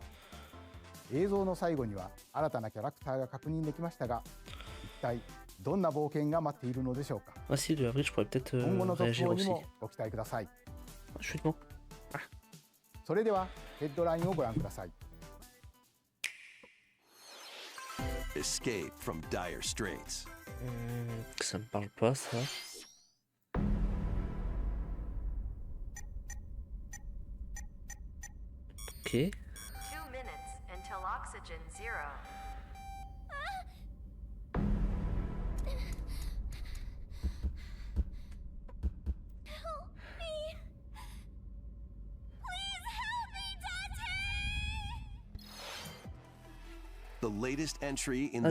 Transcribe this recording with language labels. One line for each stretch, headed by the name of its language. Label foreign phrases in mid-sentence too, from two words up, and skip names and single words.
Japanese: 映像の最後には新たなキャラクターが確認できましたが、一体どんな冒険が待っているのでしょうか。今後の続報にもご期待ください。それではヘッドラインをご覧ください。
English: Escape from dire straits.
French: Ça me parle pas, ça. Ok.
English: 2 minutes until oxygen 0. The latest entry in